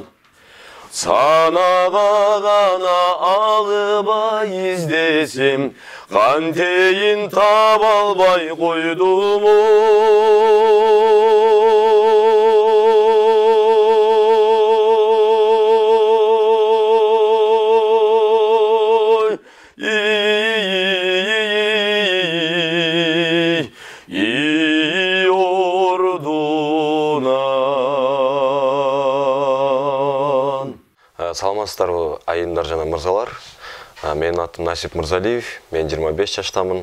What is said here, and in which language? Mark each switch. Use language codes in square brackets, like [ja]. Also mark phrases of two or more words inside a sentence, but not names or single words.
[kk] Санаға ғана алыбай іздесем, қантейін таба албай қойдым ой. [ky] Саламатсыздарбы айымдар жана мырзалар. Менин атым Насип Мырзалиев, мен 25 жаштамын.